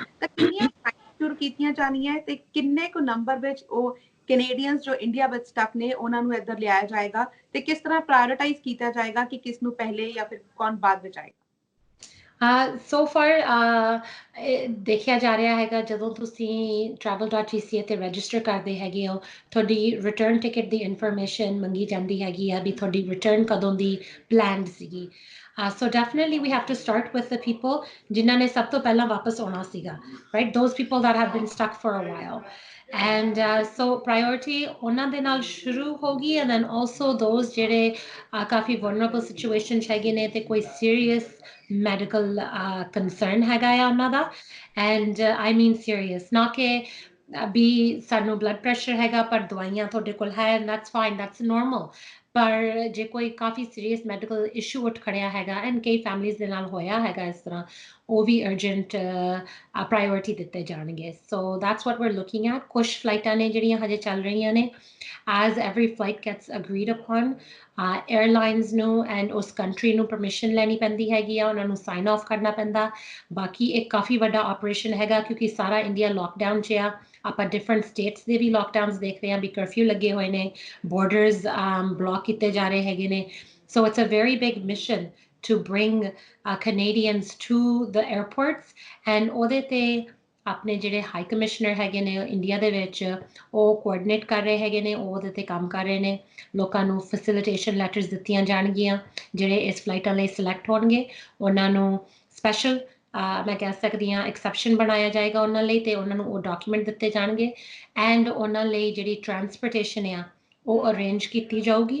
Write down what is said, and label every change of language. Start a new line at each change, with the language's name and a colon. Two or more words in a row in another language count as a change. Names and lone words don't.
Punjabi: ਤਾਂ ਕਿੰਨੀਆਂ ਫਲਾਈਟਸ ਸ਼ੁਰੂ ਕੀਤੀਆਂ ਜਾਣੀਆਂ ਹੈ ਤੇ ਕਿੰਨੇ ਕੁ ਨੰਬਰ ਵਿੱਚ ਉਹ ਕੈਨੇਡੀਅਨਸ ਜੋ ਇੰਡੀਆ ਵਿੱਚ ਸਟਕ ਨੇ ਉਹਨਾਂ ਨੂੰ ਇੱਧਰ ਲਿਆਇਆ ਜਾਏਗਾ ਤੇ ਕਿਸ ਤਰ੍ਹਾਂ ਪ੍ਰਾਇੋਰਟਾਈਜ਼ ਕੀਤਾ ਜਾਏਗਾ ਕਿ ਕਿਸ ਨੂੰ ਪਹਿਲੇ ਜਾਂ ਫਿਰ ਕੌਣ ਬਾਅਦ ਵਿੱਚ ਆਏਗਾ?
English: so far
Punjabi: ਦੇਖਿਆ ਜਾ ਰਿਹਾ ਹੈਗਾ ਜਦੋਂ ਤੁਸੀਂ travel.gca ਤੇ ਰਜਿਸਟਰ ਕਰਦੇ ਹੈਗੇ ਹੋ ਤੁਹਾਡੀ
English: return ticket
Punjabi: ਦੀ ਇਨਫੋਰਮੇਸ਼ਨ ਮੰਗੀ ਜਾਂਦੀ ਹੈਗੀ ਆ ਵੀ ਤੁਹਾਡੀ ਰਿਟਰਨ ਕਦੋਂ ਦੀ ਪਲਾਨਡ ਸੀਗੀ।
English: So definitely we have to start with the people
Punjabi: ਜਿਨ੍ਹਾਂ ਨੇ ਸਭ ਤੋਂ ਪਹਿਲਾਂ ਵਾਪਸ ਆਉਣਾ ਸੀਗਾ,
English: right? Those people that have been stuck for a while. And so priority
Punjabi: ਉਹਨਾਂ ਦੇ ਨਾਲ ਸ਼ੁਰੂ ਹੋਗੀ
English: and then also those
Punjabi: ਜਿਹੜੇ ਕਾਫੀ
English: vulnerable situation
Punjabi: 'ਚ ਹੈਗੇ ਨੇ ਤੇ ਕੋਈ
English: serious medical concern
Punjabi: ਹੈਗਾ ਆ ਉਹਨਾਂ ਦਾ
English: and I mean serious
Punjabi: ਨਾ ਕਿ ਵੀ ਸਾਨੂੰ
English: blood pressure
Punjabi: ਹੈਗਾ ਪਰ ਦਵਾਈਆਂ ਤੁਹਾਡੇ ਕੋਲ ਹੈ
English: and that's fine, that's normal.
Punjabi: ਪਰ ਜੇ ਕੋਈ ਕਾਫੀ
English: serious medical issue
Punjabi: ਉੱਠ ਖੜਿਆ ਹੈਗਾ ਐਂਡ ਕਈ ਫੈਮਲੀਜ਼ ਦੇ ਨਾਲ ਹੋਇਆ ਹੈਗਾ ਇਸ ਤਰ੍ਹਾਂ ਉਹ ਵੀ
English: urgent priority
Punjabi: ਦਿੱਤੇ ਜਾਣਗੇ।
English: so that's what we're looking at.
Punjabi: ਕੁਛ ਫਲਾਈਟਾਂ ਨੇ ਜਿਹੜੀਆਂ ਹਜੇ ਚੱਲ ਰਹੀਆਂ ਨੇ
English: as every flight gets agreed upon airlines
Punjabi: ਨੂੰ and ਉਸ ਕੰਟਰੀ ਨੂੰ ਪਰਮਿਸ਼ਨ ਲੈਣੀ ਪੈਂਦੀ ਹੈਗੀ ਆ ਉਹਨਾਂ ਨੂੰ
English: sign off
Punjabi: ਕਰਨਾ ਪੈਂਦਾ। ਬਾਕੀ ਇੱਕ ਕਾਫੀ ਵੱਡਾ ਆਪਰੇਸ਼ਨ ਹੈਗਾ ਕਿਉਂਕਿ ਸਾਰਾ ਇੰਡੀਆ ਲੋਕਡਾਊਨ 'ਚ ਆ ਆਪਾਂ
English: different states
Punjabi: ਦੇ ਵੀ ਲੋਕਡਾਊਨਸ ਦੇਖ ਰਹੇ ਹਾਂ ਵੀ ਕਰਫਿਊ ਲੱਗੇ ਹੋਏ ਨੇ
English: borders block
Punjabi: ਕੀਤੇ ਜਾ ਰਹੇ ਹੈਗੇ ਨੇ।
English: So it's a very big mission to bring Canadians to the airports and
Punjabi: ਉਹਦੇ ਤੇ ਆਪਣੇ ਜਿਹੜੇ
English: high commissioner
Punjabi: ਹੈਗੇ ਨੇ ਇੰਡੀਆ ਦੇ ਵਿੱਚ ਉਹ ਕੋਆਰਡੀਨੇਟ ਕਰ ਰਹੇ ਹੈਗੇ ਨੇ ਉਹ ਉਹਦੇ ਤੇ ਕੰਮ ਕਰ ਰਹੇ ਨੇ। ਲੋਕਾਂ ਨੂੰ
English: facilitation letters
Punjabi: ਦਿੱਤੀਆਂ ਜਾਣਗੀਆਂ ਜਿਹੜੇ ਇਸ ਫਲਾਈਟਾਂ ਲਈ ਸਿਲੈਕਟ ਹੋਣਗੇ ਉਹਨਾਂ ਨੂੰ ਸਪੈਸ਼ਲ ਮੈਂ ਕਹਿ ਸਕਦੀ ਹਾਂ ਐਕਸੈਪਸ਼ਨ ਬਣਾਇਆ ਜਾਏਗਾ ਉਹਨਾਂ ਲਈ ਤੇ ਉਹਨਾਂ ਨੂੰ ਉਹ ਡਾਕੂਮੈਂਟ ਦਿੱਤੇ ਜਾਣਗੇ ਐਂਡ ਉਹਨਾਂ ਲਈ ਜਿਹੜੀ ਟਰਾਂਸਪੋਰਟੇਸ਼ਨ ਆ ਉਹ ਅਰੇਂਜ ਕੀਤੀ ਜਾਊਗੀ।